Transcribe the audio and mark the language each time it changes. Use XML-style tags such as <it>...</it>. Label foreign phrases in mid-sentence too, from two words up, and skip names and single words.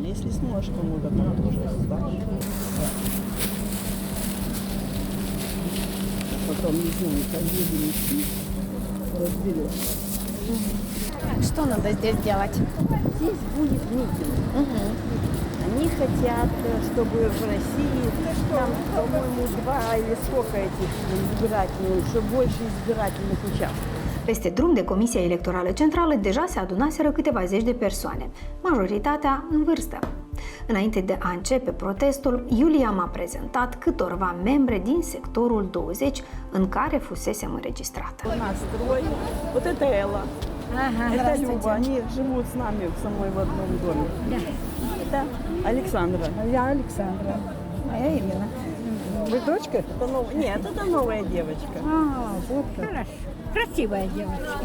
<ru>Если сможешь кому-то, там тоже сдашь. Потом, не знаю, как будем идти, разберешь. Что надо здесь делать? Здесь будет митинг. Они хотят, чтобы в России, там, по-моему, 2 или сколько этих избирательных, чтобы больше избирательных участков.</ru> <ro>Peste drum de Comisia Electorală Centrală deja se adunaseră câteva zeci de persoane, majoritatea în vârstă. Înainte de a începe protestul, Iulia m-a prezentat câtorva membre din sectorul 20 în care fusesem înregistrată.</ro> <ru>Настрой. Вот это Элла. Это Люба. Они живут с нами со мной в одном доме. Да. Это Александра. Я Александра. А я Ирина. Вы дочка? Нет, это новая девочка. Вот как. Хорошо. Красивая девочка.</ru>